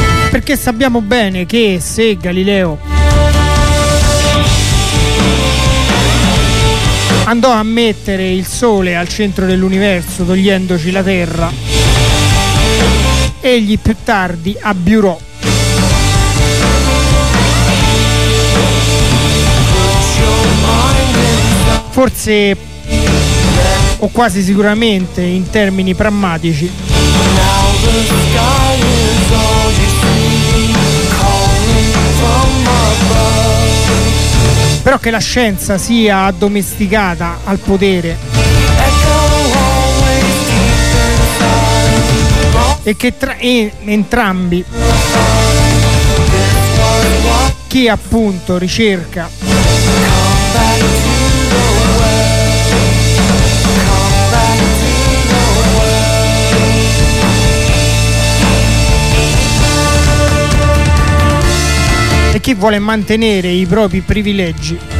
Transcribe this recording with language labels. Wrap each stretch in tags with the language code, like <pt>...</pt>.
<it>Perché sappiamo bene che se Galileo andò a mettere il sole al centro dell'universo togliendoci la terra, egli più tardi abbiurò. Forse o quasi sicuramente in termini pragmatici.</it> <en>Now the sky is all you see, calling from above.</en> <it>però che la scienza sia addomesticata al potere e che entrambi, chi appunto ricerca e chi vuole mantenere i propri privilegi,</it>